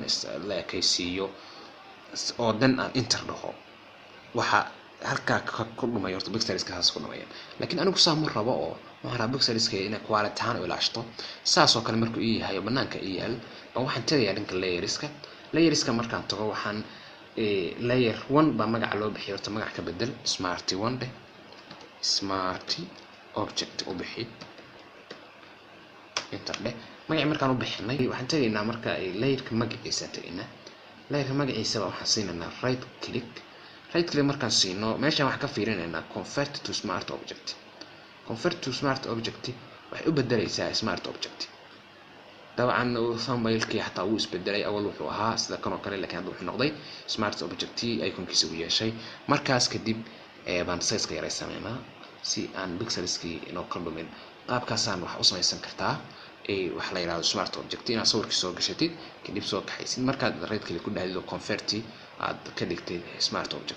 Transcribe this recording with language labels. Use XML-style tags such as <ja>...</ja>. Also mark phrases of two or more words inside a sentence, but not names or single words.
<so>la ekaysiiyo oo dan aan enter dhaho waxa halka ku dhumay horta pixelska haas ku dhumay laakiin anigu saamo rabo oo waxaan rabaa pixelska inay quality ahaan u ilaashto saas oo kale markuu ii yahay banaanka ii yaal waxaan tagayaa dhanka layerska markaan tago waxaan layer 1 baa magaca loo bixiyo horta magac ka bedel smart 1 de</so> <en>smart object</en> <so>u bixi enter de magac markaan u bixinay waxaan tagaynaa marka layerka magaciisa tagaynaa layerka magaciisa waxaan siinaynaa</so> <en>right click right click</en> <so>markaan siino meeshaan waxaan ka fiirinaynaa</so> <en>convert to smart object. Convert to smart object</en> <so>waxay u bedelaysaa</so> <en>smart object.</en> <so>dabcan thumbnailkii xataa uu isbedelay awal wuxuu ahaa sida kan oo kale laakiin hadda wuxuu noqday</so> <en>smart object</en> <so>iconkiisa uu yeeshay. markaas kadib baan size-ka yaraysanayna si aan pixelskii inoo ka dhumin. qaabkaasaan wax u samaysan kartaa wax la yiraahdo</so> <en>smart object</en> <so>inaad sawirkii soo gashatid kadib soo kaxaysid markaad</so> <en>right click</en> <so>ku dhahdo convert aad ka dhigtay</so> <en>smart object.</en>